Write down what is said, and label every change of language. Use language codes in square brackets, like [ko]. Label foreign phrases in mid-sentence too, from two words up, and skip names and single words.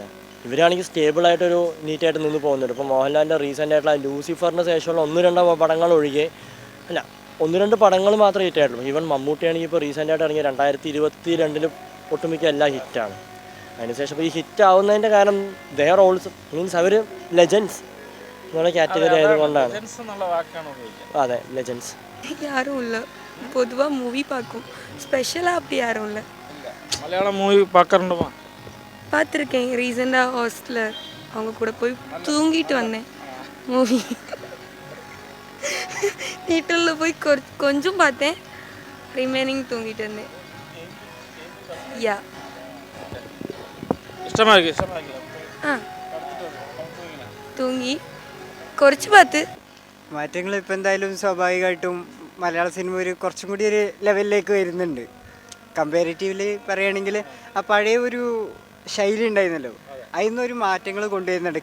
[ml] ഇവരാണെങ്കിൽ സ്റ്റേബിളായിട്ടൊരു നീറ്റായിട്ട് നിന്ന് പോകുന്നുണ്ട്. ഇപ്പോൾ മോഹൻലാലിൻ്റെ റീസെൻ്റ് ആയിട്ടുള്ള ലൂസിഫറിന് ശേഷമുള്ള 1-2 പടങ്ങൾ ഒഴികെ അല്ല 1-2 പടങ്ങൾ മാത്രമേ ഹിറ്റായിട്ടുള്ളൂ. ഈവൻ മമ്മൂട്ടിയാണെങ്കിൽ ഇപ്പോൾ റീസെൻ്റായിട്ട് ഇറങ്ങിയ 2022 ഒട്ടുമിക്ക എല്ലാം ഹിറ്റാണ്. അതിനുശേഷം ഇപ്പോൾ ഈ ഹിറ്റ് ആവുന്നതിൻ്റെ കാരണം [en] there also means [ml] അവർ ലെജൻസ് എന്നുള്ള കാറ്റഗറി ആയതുകൊണ്ടാണ്. അതെ, ലെജൻസ്. [ta] யாரும் இல்லை, பொதுவாக மூவி பார்க்கும். ஸ்பெஷலாக அப்படி யாரும் இல்லை. மலையாளம் மூவி பார்க்கறோம். பார்த்துருக்கேன். ரீசெண்டாக ஹாஸ்டலில் அவங்க கூட போய் தூங்கிட்டு வந்தேன். மூவி தியேட்டரில் போய் கொஞ்சம் பார்த்தேன், ரிமைனிங் தூங்கிட்டு வந்தேன். [ml] யா ആ തൂങ്ങി കുറച്ച് പാത്ത്. മാറ്റങ്ങൾ ഇപ്പം എന്തായാലും സ്വാഭാവികമായിട്ടും മലയാള സിനിമ കുറച്ചും കൂടി ഒരു ലെവലിലേക്ക് വരുന്നുണ്ട്. കമ്പാരിറ്റീവ്ലി പറയുകയാണെങ്കിൽ ആ പഴയ ഒരു ശൈലി ഉണ്ടായിരുന്നല്ലോ, അതിൽ നിന്നൊരു മാറ്റങ്ങൾ കൊണ്ടുവരുന്നുണ്ട്.